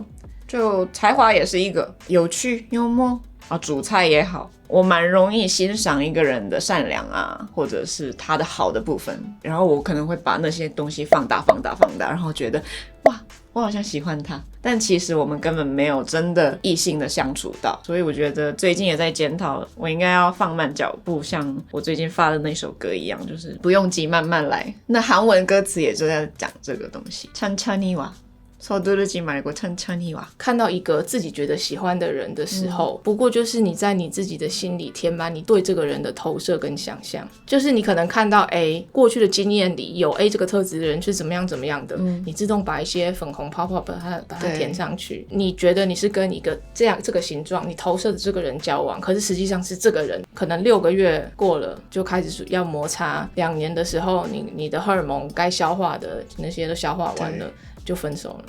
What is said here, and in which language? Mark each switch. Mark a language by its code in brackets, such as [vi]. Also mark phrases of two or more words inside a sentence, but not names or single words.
[zh] 就才华也是一个，有趣幽默啊，煮菜也好，我蛮容易欣赏一个人的善良啊，或者是他的好的部分，然后我可能会把那些东西放大，然后觉得哇，我好像喜欢他，但其实我们根本没有真的异性的相处到，所以我觉得最近也在检讨，我應該要放慢腳步，像我最近发的那首歌一样，就是不用急，慢慢来。那韩文歌词也就在讲这个东西， [ko] 천천히 와。서두르지 말고 천천히 와。 [zh] 看到一个自己觉得喜欢的人的时候，不过就是你在你自己的心里填满你对这个人的投射跟想象，就是你可能看到 A 过去的经验里有 A 这个特质的人是怎么样的，你自动把一些粉红泡泡把它填上去，你觉得你是跟一个这个形状你投射的这个人交往，可是实际上是这个人可能6个月过了就开始要摩擦，2年的时候你的荷尔蒙该消化的那些都消化完了就分手了。